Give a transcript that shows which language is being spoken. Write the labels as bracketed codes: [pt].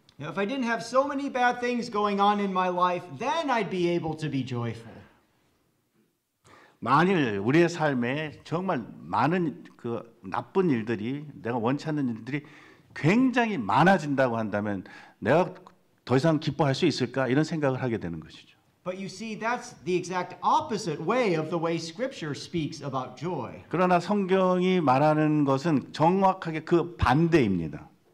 [en] If I didn't have so many bad things going on in my life, then I'd be able to be joyful. [ko] 만일 우리의 삶에 정말 많은 그 나쁜 일들이 내가 원치 않는 일들이 굉장히 많아진다고 한다면 내가 더 이상 기뻐할 수 있을까 이런 생각을 하게 되는 것이죠. [en] But you see, that's the exact opposite way of the way Scripture speaks about joy. [ko] 그러나 성경이 말하는 것은 정확하게 그 반대입니다.